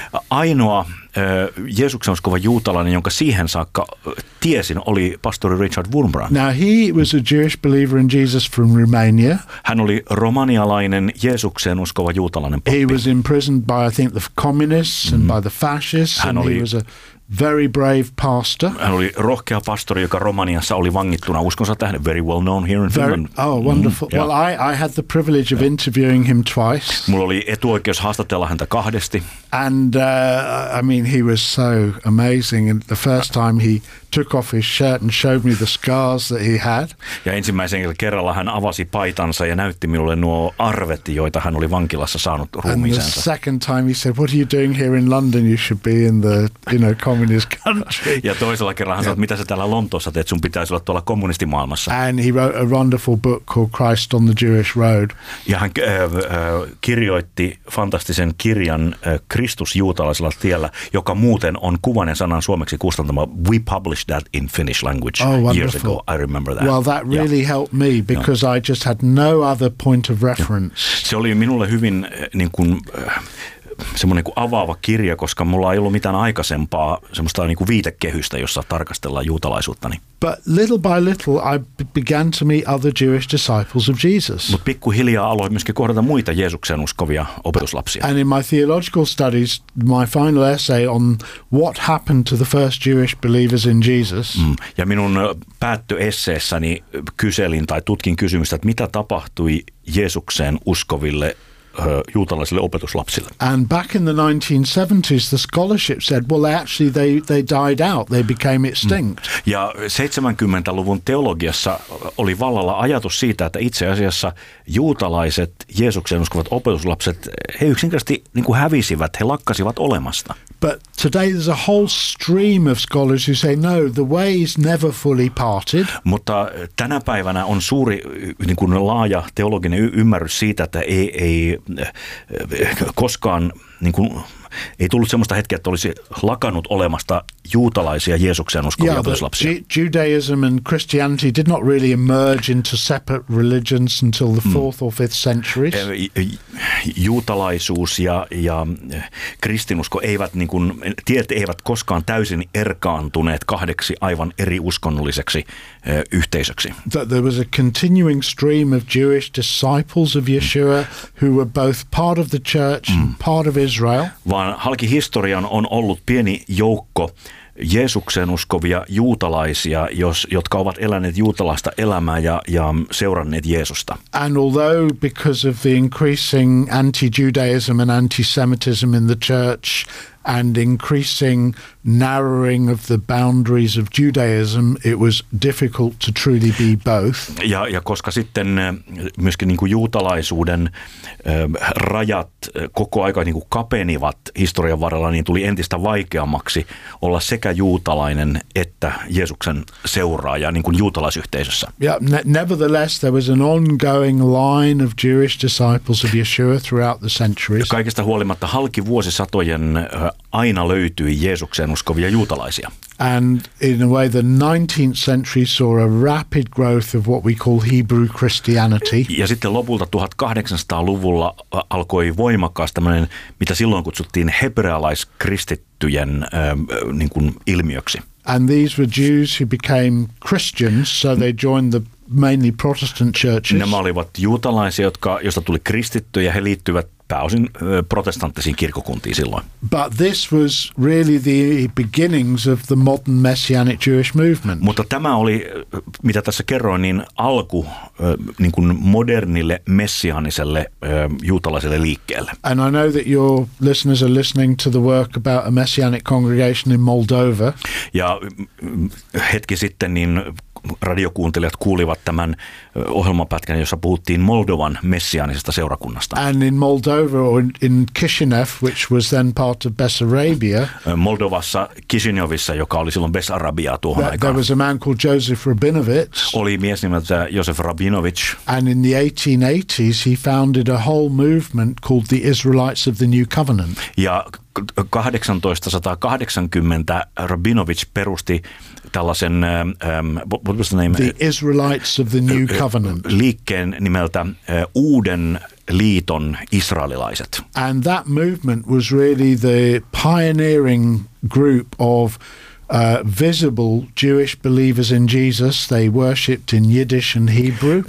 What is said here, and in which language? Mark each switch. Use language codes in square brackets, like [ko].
[fi] Ainoa Jeesuksen uskova juutalainen, jonka siihen saakka tiesin, oli pastori Richard Wurmbrand. [en] Now he was a Jewish believer in Jesus from Romania. [fi] Hän oli romanialainen Jeesuksen uskova juutalainen pappi. [en] He was imprisoned by, I think, the communists and by the fascists. [fi] Hän oli [en] very brave pastor. [fi] Hän oli rohkea pastori, joka Romaniassa oli vangittuna uskonsa tähden. [en] Very well known here in Finland. Oh, wonderful. Well, I had the privilege of interviewing him twice. [fi] Mulla oli etuoikeus haastatella häntä kahdesti. [en] And I mean, he was so amazing. And the first time he took off his shirt and showed me the scars that he had. [fi] Ja ensimmäisen kerralla hän avasi paitansa ja näytti minulle nuo arvet, joita hän oli vankilassa saanut ruumiinsa. [en] And the second time he said, "What are you doing here in London? You should be in the, you know, communist country." [fi] Ja toisella kerralla hän sanoi, mitä sä täällä Lontoossa teet, sun pitäisi olla tuolla kommunistimaailmassa. [en] And he wrote a wonderful book called Christ on the Jewish Road. [fi] Ja hän kirjoitti fantastisen kirjan Kristus juutalaisella tiellä, joka muuten on kuvan ja sanan suomeksi kustantama. [en] We published that in Finnish language years ago. I remember that. Well, that really helped me because I just had no other point of reference. [fi] Se oli minulle hyvin niin kuin semmoinen kuin avaava kirja, koska mulla ei ollut mitään aikaisempaa semmoista niin kuin viitekehystä, jossa tarkastellaan juutalaisuuttani. [en] But little by little I began to meet other Jewish disciples of Jesus. [fi] Mut pikkuhiljaa aloin myöskin kohdata muita Jeesuksen uskovia opetuslapsia. [en] And in my theological studies, my final essay on what happened to the first Jewish believers in Jesus. [fi] Ja minun päättöesseessäni kyselin tai tutkin kysymystä, että mitä tapahtui Jeesukseen uskoville juutalaisille opetuslapsille. [en] And back in the 1970s the scholarship said well actually they died out, they became extinct. [fi] Ja 70-luvun teologiassa oli vallalla ajatus siitä, että itse asiassa juutalaiset Jeesuksen uskovat opetuslapset, he yksinkertaisesti niin kuin hävisivät, he lakkasivat olemasta. [en] But today there's a whole stream of scholars who say no, the ways never fully parted. [fi] Mutta tänä päivänä on suuri niin kuin laaja teologinen ymmärrys siitä, että ei koskaan niin kuin, ei tullut sellaista hetkeä, että olisi lakannut olemasta juutalaisia Jeesuksen uskovia opetuslapsia. [en] Judaism and Christianity did not really emerge into separate religions until the 4th or 5th centuries. [fi] Juutalaisuus ja kristinusko eivät niin kuin, tiet eivät koskaan täysin erkaantuneet kahdeksi aivan eri uskonnolliseksi yhteisöksi. [en] That there was a continuing stream of Jewish disciples of Yeshua who were both part of the church and part of Israel. [fi] Vaan halki historian on ollut pieni joukko Jeesukseen uskovia juutalaisia, jotka ovat eläneet juutalaista elämää ja seuranneet Jeesusta. [en] And although because of the increasing anti-Judaism and anti-Semitism in the church and increasing narrowing of the boundaries of Judaism, it was difficult to truly be both. [fi] Ja koska sitten myöskin niin kuin juutalaisuuden rajat koko aika niin kuin kapenivat historian varrella, niin tuli entistä vaikeammaksi olla sekä juutalainen että Jeesuksen seuraaja niin kuin juutalaisyhteisössä. [en] Nevertheless, there was an ongoing line of Jewish disciples of Yeshua throughout the centuries. [fi] Kaikesta huolimatta halki vuosisatojen aina löytyi Jeesuksen uskovia juutalaisia. [en] And in a way the 19th century saw a rapid growth of what we call Hebrew Christianity. [fi] Ja sitten lopulta 1800-luvulla alkoi voimakkaasti tämmöinen, mitä silloin kutsuttiin hebrealaiskristittyjen niin kuin ilmiöksi. [en] And these were Jews who became Christians, so they joined the mainly Protestant churches. [fi] Nämä olivat juutalaisia, joista tuli kristittyjä, he liittyivät pääosin protestanttisiin kirkkokuntiin silloin. [en] But this was really the beginnings of the modern messianic Jewish movement. [fi] Mutta tämä oli, mitä tässä kerroin, niin alku niin kuin modernille messiaaniselle juutalaiselle liikkeelle. [en] And I know that your listeners are listening to the work about a messianic congregation in Moldova. [fi] Ja hetki sitten niin radiokuuntelijat kuulivat tämän ohjelmapätkän, jossa puhuttiin Moldovan messiaanisesta seurakunnasta. [en] And in Moldova, in Chisinau, which was then part of Bessarabia. [fi] Moldovassa Chisinauissa, joka oli silloin Bessarabiaa tuohon aikaan. [en] There was a man called Joseph Rabinovich. [fi] Oli mies nimeltä Joseph Rabinovich. [en] And in the 1880s he founded a whole movement called the Israelites of the New Covenant. [fi] Ja 1880 Rabinovich perusti tällaisen [en] what was the name? The Israelites of the New Covenant. [fi] Liikkeen nimeltä Uuden liiton israelilaiset. [en] And that movement was really the pioneering group of visible Jewish believers in Jesus. They worshipped in Yiddish and Hebrew.